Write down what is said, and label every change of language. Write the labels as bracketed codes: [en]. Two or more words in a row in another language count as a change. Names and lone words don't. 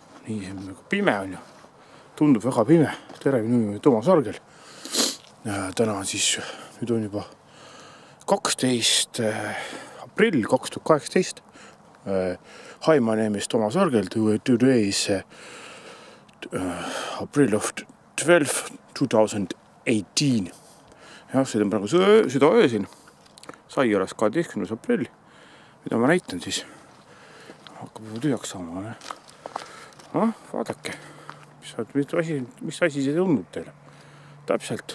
[et] pime on ju. Tundub väga pime. Tere, minu nimi Toomas Argel. Täna on siis, nüüd on juba 12. aprill 2018. [en] Hi, my name is Toomas Argel. Today is April of 12, 2018. [et] Jah, seda on praegu süda öösin. Sai alles 12. aprill. Mida ma näitan siis? Hakkab juba tühjaks saama. Vaadake. Mis asi see tundub teile? Täpselt.